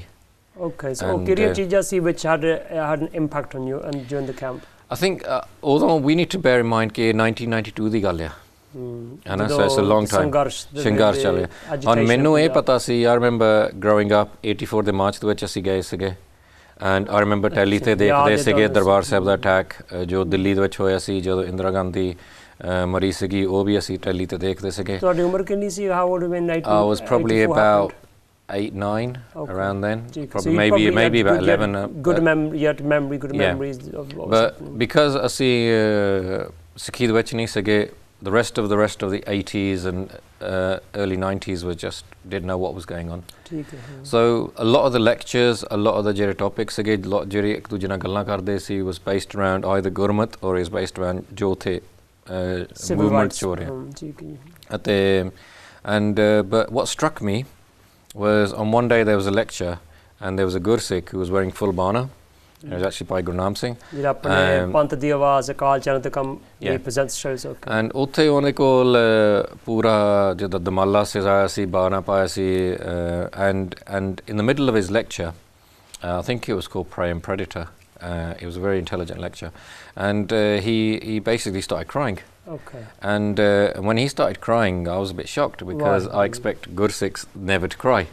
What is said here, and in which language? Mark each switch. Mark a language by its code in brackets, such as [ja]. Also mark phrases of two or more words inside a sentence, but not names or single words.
[en] Okay, so which had an impact on you and during the camp? I think, although we need to bear in mind that 1992 [pa] ਦੀ ਗੱਲ ਹੈ. [en] And so it's a long time. [pa] ਸੰਘਰਸ਼ ਚੱਲੇ. ਓਨ ਮੈਨੂੰ ਪਤਾ ਸੀ, [en] I remember growing up [pa] 84 ਦੇ ਮਾਰਚ ਦੇ ਵਿੱਚ ਅਸੀਂ ਗਏ ਸੀਗੇ. [en] And I remember [pa] ਟੈਲੀ ਤੇ ਦੇਖਦੇ ਸੀਗੇ ਦਰਬਾਰ ਸਾਹਿਬ ਦਾ ਅਟੈਕ ਜੋ ਦਿੱਲੀ ਦੇ ਵਿੱਚ ਹੋਇਆ ਸੀ ਜਦੋਂ ਇੰਦਰਾ ਗਾਂਧੀ ਮਰੀ ਸੀਗੀ, ਓਹ ਵੀ ਅਸੀਂ ਟੈਲੀ ਤੇ ਦੇਖਦੇ ਸੀਗੇ. ਤੁਹਾਡੀ ਉਮਰ ਕਿੰਨੀ ਸੀ? [en] How old were you? I was probably about 8, 9, Okay. around then. So Maybe about 11. Good memory, good memories of what was happening. But because [pa] ਅਸੀਂ ਸਿੱਖੀ ਦੇ ਵਿੱਚ ਨਹੀਂ ਸੀਗੇ, [en] the rest of the 80s and early 90s was just didn't know what was going on. So a lot of the lectures, a lot of the [pa] ਜਿਹੜੇ topics ਸੀਗੇ, ਜਿਹੜੇ ਇੱਕ ਦੂਜੇ ਨਾਲ ਗੱਲਾਂ ਕਰਦੇ ਸੀ, [en] was based around either Gurmat or is based around [pa] ਜੋ ਉੱਥੇ movement ਚ ਹੋ ਰਿਹਾ. [en] But what struck me was on one day there was a lecture and there was a Gursikh who was wearing full bana. It was actually by Guru Nanak Singh. Presents shows. Okay. [pa] And ਉੱਥੇ ਉਹਨੇ ਕੋਲ ਪੂਰਾ ਜਿਹੜਾ ਦਮਾਲਾ ਸਜਾਇਆ ਸੀ, ਬਾਣਾ ਪਾਇਆ ਸੀ, [en] and in the middle of his lecture, I think it was called Prey and Predator. It was a very intelligent lecture, and he basically started crying. Okay. And when he started crying, I was a bit shocked because I expect Gursikhs never to cry.